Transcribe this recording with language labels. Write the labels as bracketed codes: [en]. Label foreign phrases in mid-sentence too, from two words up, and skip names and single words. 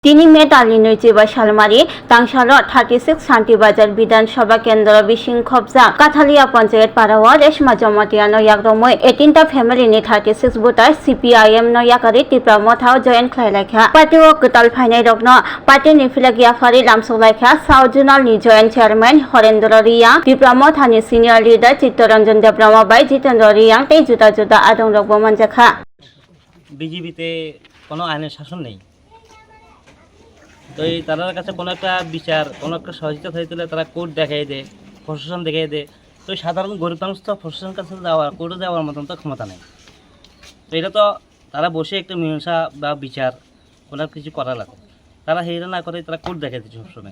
[trp] তিনি মে তালিনৈচিবা সালমারি তাংসাল 36 শান্তিবাজার [bn] বিধানসভা কেন্দ্র [trp] বিশৃঙ্খবজা কাথালিয়া পঞ্চায়েত পাড়াওয়া রেশমা জমাতিয়া নয়াকরমৈ 18টা ফ্যামিলিनि 36 ভোটার CPIM নয়াকারি টিপ্রা মথাও জয়েন ख्लायलायखा पार्टीओ कताल फाइनाय रखनो पार्टीनि फिलागियाफारि लामसलायखा साउथ जोनालनि [en] joint chairman [trp] हरेन्द्र रियां टिप्रा मथानि [en] senior leader [trp] चित्तरंजन देब्रह्म बाय जितेन्द्र रियां ते जुदा जुदा आदं रगबो मानजाखा [bn] বিজেপিতে কোনো আইনের শাসন নেই। তো এই তাদের কাছে কোনো একটা বিচার কোনো একটা সহযোগিতা হয়ে তারা কোর্ট দেখাই দেয়, প্রশাসন দেখাই দেয়। তো সাধারণ গরিব মানুষ তো প্রশাসনের কাছে কোর্টে যাওয়ার মতন তো ক্ষমতা নেই। তো এটা তো তারা বসে একটা মীমাংসা বা বিচার কোনো কিছু করা লাগে, তারা হেরা না করে তারা কোর্ট দেখাই দিচ্ছে সবসময়।